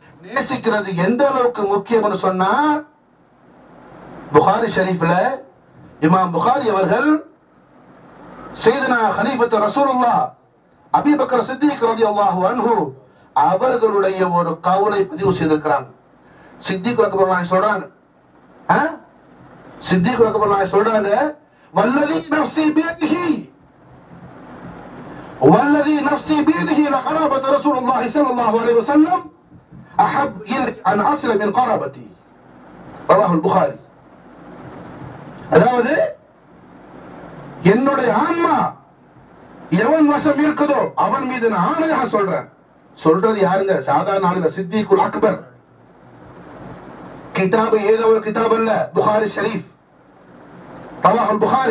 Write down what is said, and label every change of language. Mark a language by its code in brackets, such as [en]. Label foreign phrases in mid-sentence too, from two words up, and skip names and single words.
[ta] நேசிக்கிறது எந்த அளவுக்கு முக்கியம்னு சொன்னா, புகாரி ஷரீஃப்ல இமாம் புகாரி அவர்கள் சையதுனா [ar] خليفة رسول الله [ta] அபூ பக்கர் சித்திக் [ar] رضي الله عنه [ta] அவர்களுடைய ஒரு கவுலை பதிவு செய்திருக்கிறாங்க. சித்திக் அக்பர் நாயகம் சொல்றாங்க, சித்திக் அக்பர் நாயகம் சொல்றாங்க, [ar] والذي نفسي بيده والذي نفسي بيده لقرابة رسول الله صلى الله عليه وسلم أحب إلي أن أصل من قرابتي. رواه البخاري. [ta] அதாவது என்னுடைய ஆன்மா எவன் வசம் இருக்குதோ அவன் மீது நான் ஆணையாக சொல்றேன். சொல்றது யாருங்க? சாதாரண ஆளுங்க. சித்திகுல் அக்பர். கிதாபு ஏதோ ஒரு கிதாப் அல்ல, புகாரி ஷரீஃப், [ar] رواه البخاري.